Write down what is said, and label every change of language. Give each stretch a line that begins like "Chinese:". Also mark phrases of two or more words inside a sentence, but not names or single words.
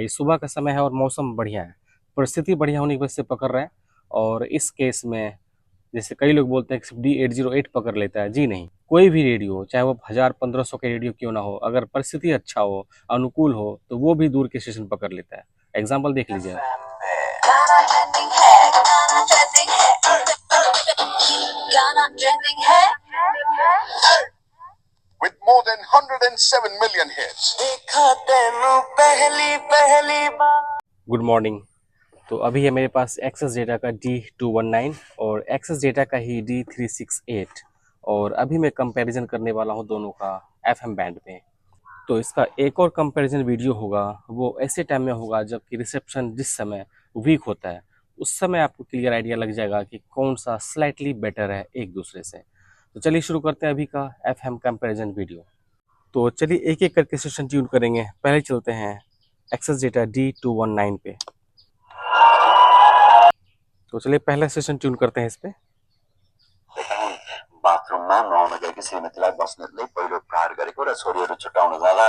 Hindi: ये सुबह का समय है और मौसम बढ़िया है, परिस्थिति बढ़िया होने की वजह से पकड़ रहा है। और इस केस में जैसे कई लोग बोलते हैं कि सिर्फ D808 पकड़ लेता है, जी नहीं, कोई भी रेडियो चाहे वो 1000-1500 के रेडियो क्यों ना हो, अगर परिस्थिति अच्छा हो, अनुकूल हो, तो वो भी दूर के स्टेशन पकड़ लेता है। एग्जाम्पल देख लीजिए।
English: With more than 107 million hits. good morning.
Hindi: तो अभी है मेरे पास एक्सेस डेटा का D219 और एक्सेस डेटा का ही D368, और अभी मैं कंपैरिजन करने वाला हूँ दोनों का FM बैंड में। तो इसका एक और
English: comparison video
Hindi: होगा, वो ऐसे टाइम में होगा जबकि रिसेप्शन जिस समय वीक होता है, उस समय आपको
English: clear idea
Hindi: लग जाएगा कि कौन सा
English: slightly better
Hindi: है एक दूसरे से। तो चलिए शुरू करते हैं अभी का
English: FM comparison video.
Hindi: तो चलिए एक एक करके
English: session tune
Hindi: करेंगे। पहले चलते हैं एक्सेस डेटा D219 पे। तो चलिए पहला
English: session tune
Hindi: करते हैं इस पे।
Nepali: बाथरूममा नुहाउन गएकी श्रीमतीलाई बस्नेतले पहिलो प्रहार गरेको र छोरीहरू छुट्याउन जाँदा